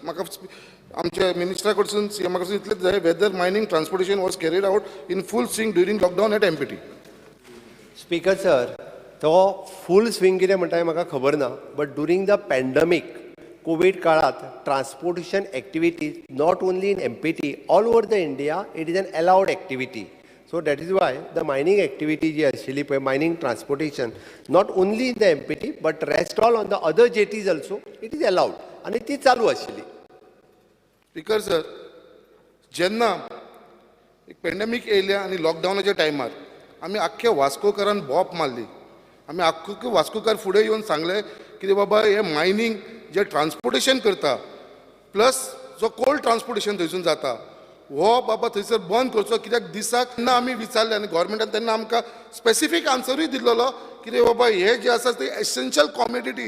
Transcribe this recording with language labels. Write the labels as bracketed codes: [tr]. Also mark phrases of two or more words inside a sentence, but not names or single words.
[kok] म्हाका आमच्या मिनिस्टरा कडसून CM कडसून इतलेंच जाय, [en] whether mining transportation was carried out in full swing during lockdown at MPT. Speaker sir, तो full swing [kok] कितें म्हणटा हें म्हाका खबर ना, [en] but during the pandemic Covid काळात transportation activity not only in MPT all over the India it is an allowed activity. So that is why the mining activity [kok] जी आशिल्ली पळय [en] mining transportation not only in the MPT but rest all on the other jetties also it is allowed [kok] आनी ती चालू आशिल्ली. [en] स्पीकर सर, [kok] जेन्ना एक पॅन्डेमीक येयल्या आनी लॉकडावनाच्या टायमार आमी आख्ख्या वास्कोकारान बॉप मारली. आमी आख्खे वास्कोकार फुडें येवन सांगले की बाबा हे मायनिंग जे ट्रान्सपोर्टेशन करता प्लस जो [en] कोल्ड ट्रान्सपोर्टेशन [kok] थंयसून जाता हो बाबा थंयसर बंद करचो, कित्याक दिसाक तेन्ना आमी विचारले आनी गोवोरमेंटान तेन्ना आमकां स्पेसिफीक आन्सरूय दिल्लो की बाबा हे जे आसा ते [en] एसेन्शियल कॉमोडिटी.